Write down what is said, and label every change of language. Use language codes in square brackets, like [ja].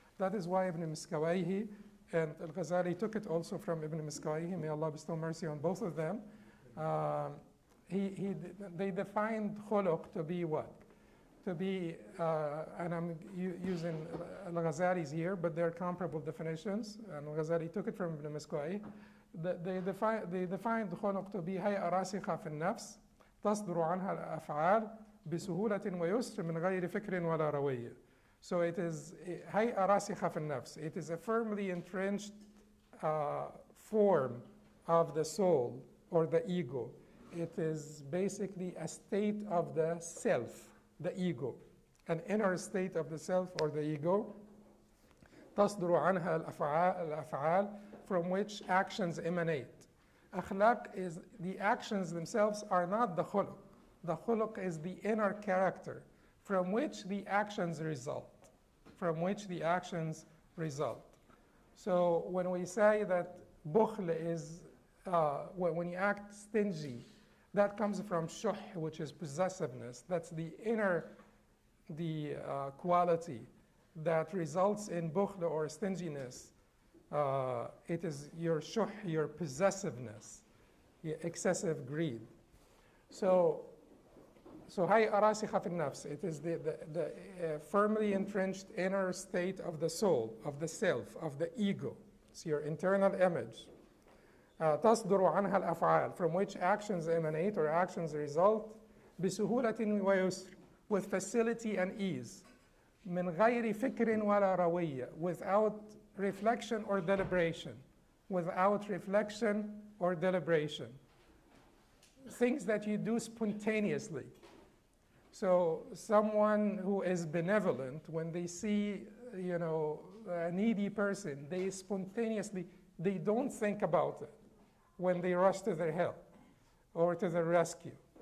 [en] That is why Ibn Miskawayhi and al-Ghazali took it also from Ibn Miskawayhi, may Allah bestow mercy on both of them. They defined khuluq to be what? To be, and I'm using al-Ghazali's here, but they're comparable definitions, and al-Ghazali took it from Ibn Miskawayhi. They defined khuluq to be [ar] هيئة راسخة في النفس تصدر عنها الأفعال بسهولة ويسر من غير فكر ولا روية. [en] So it is [ar] هيئة راسخة في النفس. [en] It is a firmly entrenched form of the soul or the ego. It is basically a state of the self, the ego, an inner state of the self or the ego. [ar] تصدر عنها الأفعال, [en] from which actions emanate. Akhlaq is the actions themselves are not the khuluq. The khuluq is the inner character from which the actions result. From which the actions result. So when we say that bukhl is, when you act stingy, that comes from shuh, which is possessiveness. That's the inner, quality that results in bukhl or stinginess. It is your shuh, your possessiveness, your excessive greed. [ar] So هيئة راسخة في النفس. [en] It is the firmly entrenched inner state of the soul, of the self, of the ego. It's your internal image. [ar] تصدر عنها الأفعال, [en] from which actions emanate or actions result. [ar] بسهولة ويسر, [en] with facility and ease. [ar] من غير فكر ولا روية, [en] without reflection or deliberation. Without reflection or deliberation. Things that you do spontaneously. So someone who is benevolent, when they see, a needy person, they spontaneously, they don't think about it when they rush to their help or to their rescue.